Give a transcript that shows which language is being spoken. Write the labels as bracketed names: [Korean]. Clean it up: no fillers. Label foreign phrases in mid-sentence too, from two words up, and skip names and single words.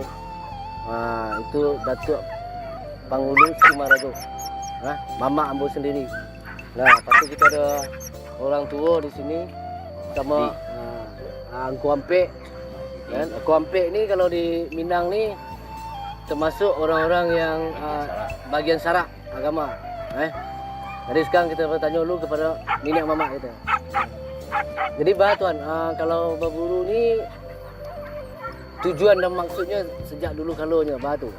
[Indonesian] Nah, itu Datuk Panghulu Sumarado. Nah, Mama Ambo sendiri. Nah, lepas tu kita ada orang tua di sini sama Angku Ampek. Dan Angku Ampek ni kalau di Minang ni termasuk orang-orang yang bagian Sarak agama. Jadi sekarang kita bertanya dulu kepada Nenek Mama kita. [Minangkabau] Jadi bah tuan, kalau berburu ni tujuan dan maksudnya sejak dulu kalaunya bah tu.